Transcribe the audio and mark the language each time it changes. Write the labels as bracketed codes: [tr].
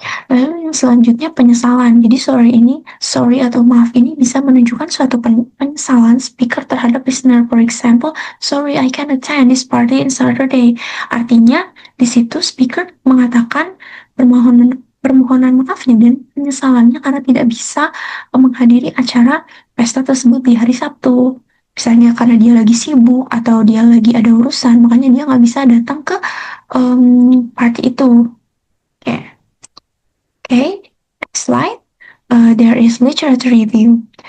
[id] Lalu yang selanjutnya penyesalan. Jadi sorry atau maaf ini bisa menunjukkan suatu penyesalan speaker terhadap listener. [en] For example, sorry I can't attend this party on Saturday. [id] Artinya di situ speaker mengatakan permohonan maafnya dan penyesalannya karena tidak bisa menghadiri acara pesta tersebut di hari Sabtu. Misalnya karena dia lagi sibuk atau dia lagi ada urusan, makanya dia nggak bisa datang ke party itu. [en] Oke. Okay, next slide. There is literature review.